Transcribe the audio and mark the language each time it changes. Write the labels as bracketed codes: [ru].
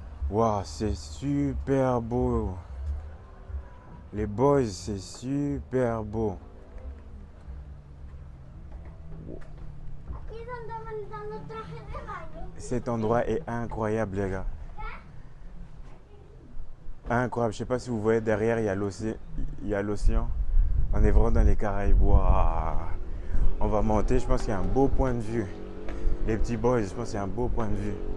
[fr] Waouh, c'est super beau. Les boys, c'est super beau. [es] ¿Y dónde mandan los trajes de baño? [fr] Cet endroit est incroyable, les gars. Incroyable. Je sais pas si vous voyez derrière, il y a l'océan. On est vraiment dans les Caraïbes. Waouh. On va monter. Je pense qu'il y a un beau point de vue. Les petits boys, je pense qu'il y a un beau point de vue.